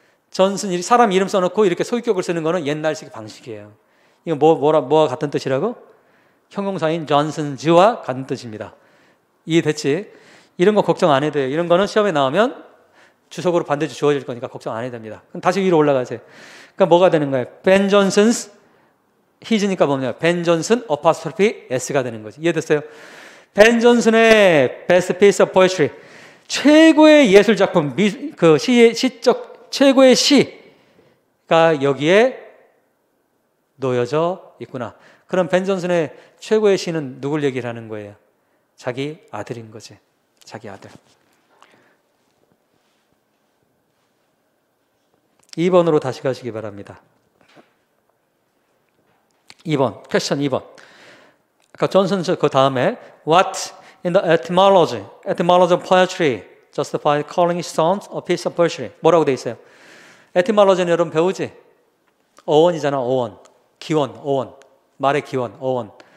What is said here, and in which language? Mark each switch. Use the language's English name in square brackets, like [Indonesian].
[Korean] 존슨 사람 이름 써놓고 이렇게 소유격을 쓰는 거는 옛날식 방식이에요. 이거 뭐와 같은 뜻이라고? 형용사인 존슨즈와 같은 뜻입니다. 이해됐지? 이런 거 걱정 안 해도 돼요. 이런 거는 시험에 나오면 주석으로 반드시 주어질 거니까 걱정 안 해도 됩니다. 그럼 다시 위로 올라가세요. 그러니까 뭐가 되는 거예요? [English] Ben Johnson's his [Korean] 니까 뭐냐? Ben Johnson apostrophe s가 되는 거지. 이해됐어요? Ben Johnson의 [English] best piece of poetry, [Korean] 최고의 예술 작품, 그 시적 최고의 시가 여기에 놓여져 있구나. 그럼 벤 존슨의 최고의 시는 누굴 얘기를 하는 거예요? 자기 아들인 거지. 자기 아들. 2번으로 다시 가시기 바랍니다. 2번, 퀘스천 2번. 아까 존슨 그 다음에 [English] What in the etymology of poetry justifies calling his songs a piece of poetry? [Korean] 뭐라고 돼 있어요? etymology는 여러분 배우지? 어원이잖아. 어원, 기원, 어원, 말의 기원, 어원.